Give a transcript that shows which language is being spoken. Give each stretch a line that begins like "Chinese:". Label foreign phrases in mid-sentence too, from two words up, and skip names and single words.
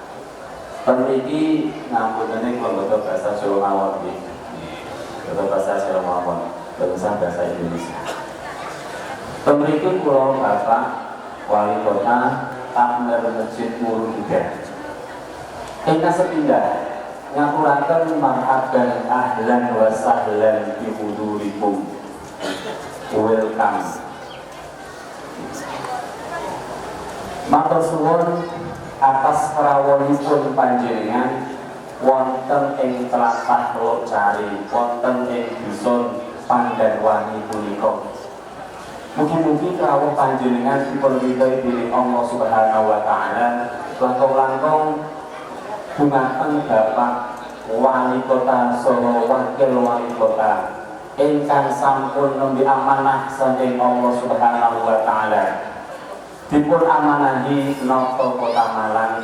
Javanese: Peniki ngapunten kula bahasa Jawa mawon nggih. Bahasa Jawa mawon, bahasa Indonesia. Pemriki kula Bapak Wali Kota Amir Masjid Nurul Huda. Ingkang sepindah ngapuraken
Arabic: مرحبا أهلا وسهلا في حضوركم.
Javanese: Welcome. Matur suwun atas rawuhipun panjenengan wonten ing tlatah Locari, wonten ing dusun Pandanwangi punika. Mugi-mugi rawuh panjenengan dipun ridhoi dening
Arabic: الله سبحانه وتعالى
Javanese: langkung-langkung dumateng Bapak Wali Kota saha Wakil Wali Kota ingkang sampun nembe amanah saking
Arabic: الله سبحانه وتعالى
Javanese: dipun amanahi napa Kota Malang.